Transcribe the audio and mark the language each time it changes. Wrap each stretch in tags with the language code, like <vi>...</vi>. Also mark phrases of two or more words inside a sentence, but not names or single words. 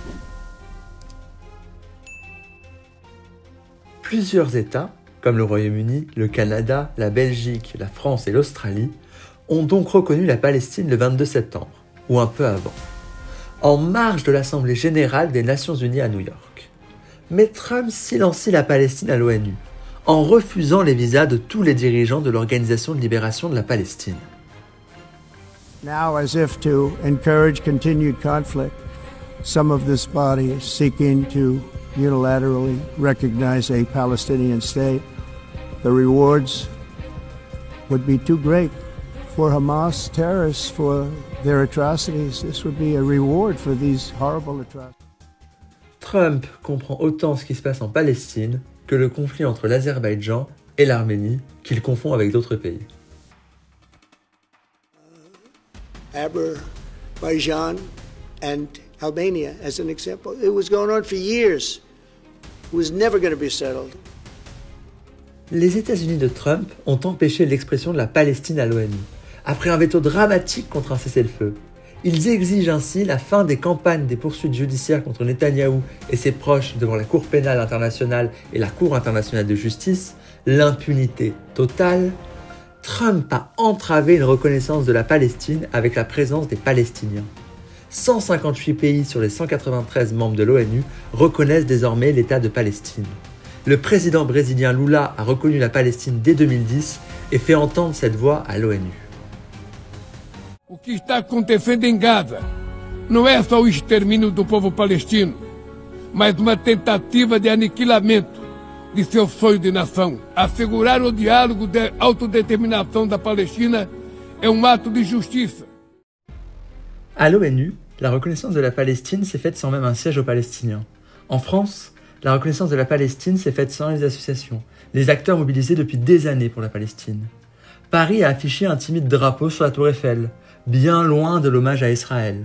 <fr>Plusieurs États, comme le Royaume-Uni, le Canada, la Belgique, la France et l'Australie, ont donc reconnu la Palestine le 22 septembre, ou un peu avant, en marge de l'Assemblée générale des Nations unies à New York. Mais Trump silencie la Palestine à l'ONU, en refusant les visas de tous les dirigeants de l'Organisation de libération de la Palestine.</fr> <en>Now, as if to encourage continued conflict, some of this body is seeking to unilaterally recognize a Palestinian state. The rewards would be too great for Hamas terrorists for their atrocities. This would be a reward for these horrible atrocities.</en> <fr>Trump comprend autant ce qui se passe en Palestine que le conflit entre l'Azerbaïdjan et l'Arménie, qu'il confond avec d'autres pays.</fr> <en>Azerbaijan and Albania, as an example. It was going on for years. It was never going to be settled.</en> <fr>Les États-Unis de Trump ont empêché l'expression de la Palestine à l'ONU, après un veto dramatique contre un cessez-le-feu. Ils exigent ainsi la fin des campagnes des poursuites judiciaires contre Netanyahou et ses proches devant la Cour pénale internationale et la Cour internationale de justice, l'impunité totale. Trump a entravé une reconnaissance de la Palestine avec la présence des Palestiniens. 158 pays sur les 193 membres de l'ONU reconnaissent désormais l'État de Palestine. Le président brésilien Lula a reconnu la Palestine dès 2010 et fait entendre cette voix à l'ONU.</fr> <pt>O que está acontecendo em Gaza não é só o extermínio do povo palestino, mas uma tentativa de aniquilamento de seu sonho de nação. Assegurar o diálogo de autodeterminação da Palestina é ato de justiça.</pt> <fr>À l'ONU, la reconnaissance de la Palestine s'est faite sans même un siège aux Palestiniens. En France, la reconnaissance de la Palestine s'est faite sans les associations, les acteurs mobilisés depuis des années pour la Palestine. Paris a affiché un timide drapeau sur la Tour Eiffel, bien loin de l'hommage à Israël.</fr>